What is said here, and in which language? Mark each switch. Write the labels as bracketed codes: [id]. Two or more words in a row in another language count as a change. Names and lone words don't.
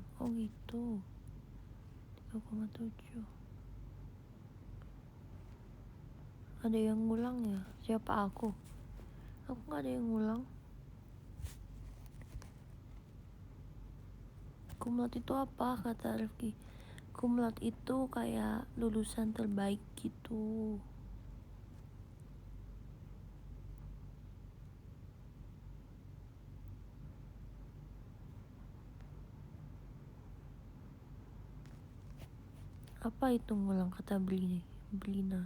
[id] Oh gitu, 3,7. Ada yang ngulang ya? Siapa aku nggak ada yang ngulang. [la] Cum laude [id] itu apa, kata Rifki? [la] Cum laude [id] itu kayak lulusan terbaik gitu. Apa itu ngulang, kata Blina?